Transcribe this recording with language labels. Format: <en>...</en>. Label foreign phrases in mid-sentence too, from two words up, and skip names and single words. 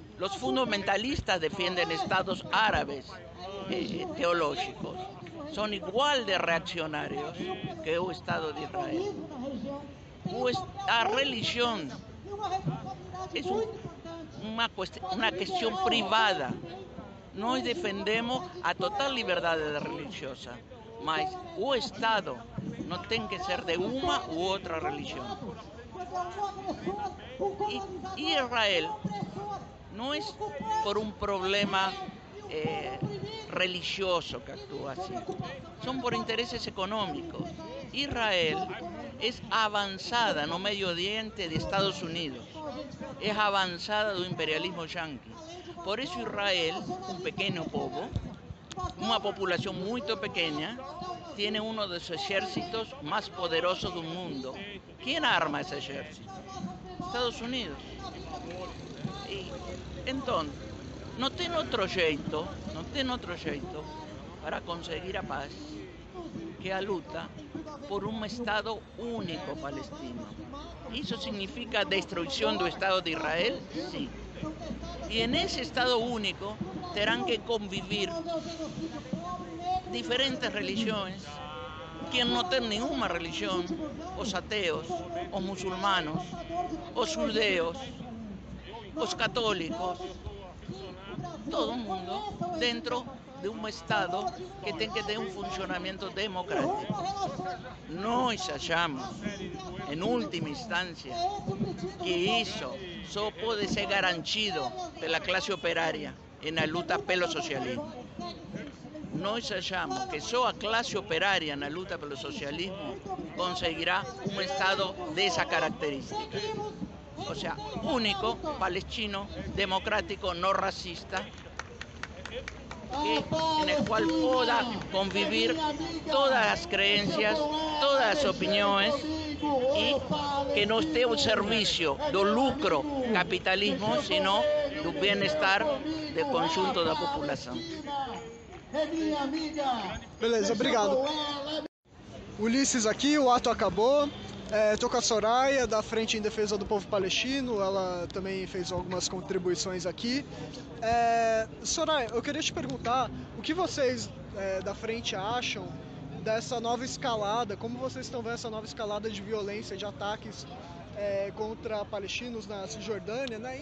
<es>Los fundamentalistas defienden estados árabes teológicos. Son igual de reaccionarios que el Estado de Israel. La religión es una cuestión privada.</es> <pt>Nós defendemos a total liberdade religiosa, mas o Estado não tem que ser de uma ou outra religião. E Israel não é por um problema religioso que actúa assim, são por interesses econômicos. Israel é avançada no Medio Oriente de Estados Unidos, é avançada do imperialismo yanqui.</pt> <es>Por eso Israel, un pequeño povo, una población muy pequeña, tiene uno de los ejércitos más poderosos del mundo. ¿Quién arma ese ejército? Estados Unidos. Y entonces, no tiene otro jeito para conseguir a paz que a luta por un Estado único palestino. ¿Eso significa destrucción del Estado de Israel? Sí. Y en ese Estado único tendrán que convivir diferentes religiones. Quien no tiene ninguna religión, los ateos, los musulmanos, los judeos, los católicos, todo el mundo dentro de un Estado que tiene que tener un funcionamiento democrático.</es> <pt>Nós achamos,</pt> <es>en última instancia, que eso solo puede ser</es> <pt>garantido pela</pt> <es>clase operaria en la</es> <pt>luta pelo socialismo. Nós achamos que só a clase operaria na luta pelo socialismo conseguirá</pt> <es>un Estado de esa característica. O sea, único, palestino, democrático, no racista, en el cual pueda convivir todas las creencias, todas las opiniones y que no esté al servicio del lucro capitalismo, sino del bienestar del conjunto de la populación.</es> <pt>Beleza, obrigado. Ulisses aqui, o ato acabou. Estou com a Soraya, da Frente em Defesa do Povo Palestino, ela também fez algumas contribuições aqui. Soraya, eu queria te perguntar, o que vocês da Frente acham dessa nova escalada, como vocês estão vendo essa nova escalada de violência, de ataques contra palestinos na Cisjordânia, né?</pt>